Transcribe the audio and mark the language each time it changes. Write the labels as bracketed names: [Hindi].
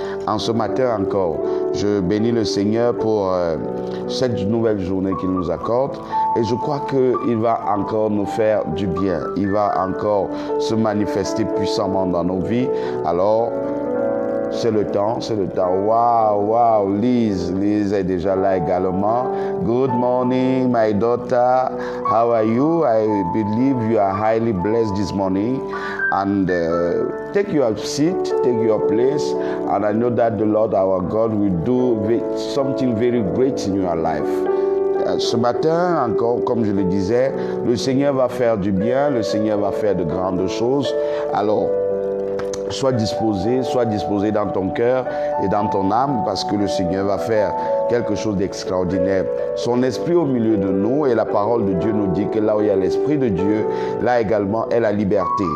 [French] En ce matin encore, je bénis le Seigneur pour cette nouvelle journée qu'il nous accorde et je crois qu'il va encore nous faire du bien. Il va encore se manifester puissamment dans nos vies. Alors, c'est le temps. Wow, Lise est déjà là également. [English] Good morning, my daughter. How are you? I believe you are highly blessed this morning. And take your seat, take your place. And I know that the Lord our God will do something very great in your life. [French] Ce matin, encore, comme je le disais, le Seigneur va faire du bien, le Seigneur va faire de grandes choses. Alors, sois disposé dans ton cœur et dans ton âme parce que le Seigneur va faire quelque chose d'extraordinaire. Son esprit au milieu de nous et la parole de Dieu nous dit que là où il y a l'esprit de Dieu, là également est la liberté.